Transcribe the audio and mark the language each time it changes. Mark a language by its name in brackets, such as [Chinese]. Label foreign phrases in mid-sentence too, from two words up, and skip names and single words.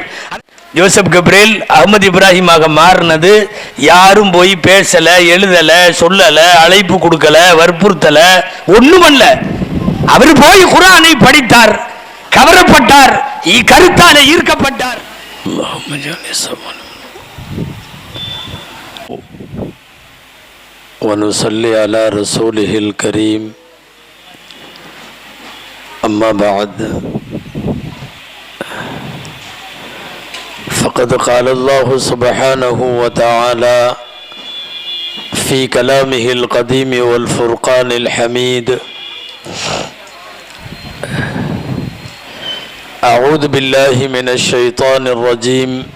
[Tamil] யோசப் கப்ரேல் அஹ்மது இப்ராஹிமாக மாறினது யாரும் போய் பேசல, எழுதல, சொல்லல, அழைப்பு கொடுக்கல, வற்புறுத்தல, ஒண்ணுமல்ல. அவர் போய் குர்ஆனை படித்தார், கவரப்பட்டார், கருத்தாலே ஈர்க்கப்பட்டார். [Arabic] ونصلي على رسوله الكريم أما بعد فقد قال الله سبحانه وتعالى في كلامه القديم والفرقان الحميد: أعوذ بالله من الشيطان الرجيم.